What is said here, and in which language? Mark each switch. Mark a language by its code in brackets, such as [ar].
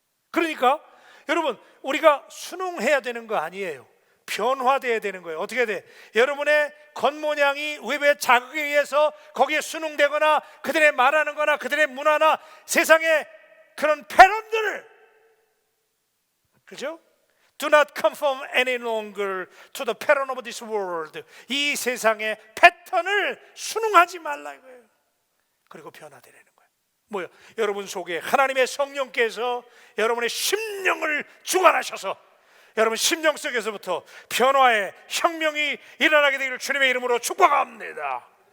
[ko] 그러니까 여러분 우리가 순응해야 되는 거 아니에요. 변화돼야 되는 거예요. 어떻게 돼? 여러분의 겉모양이 외부의 자극에 의해서 거기에 순응되거나 그들의 말하는 거나 그들의 문화나 세상의 그런 패런들을, 그죠? [en] Do not conform any longer to the pattern of this world. [ko] 이 세상의 패턴을 순응하지 말라 이거예요. 그리고 변화되는 거예요. 뭐요? 여러분 속에 하나님의 성령께서 여러분의 심령을 주관하셔서 여러분 심령 속에서부터 변화의 혁명이 일어나게 되기를 주님의 이름으로 축복합니다.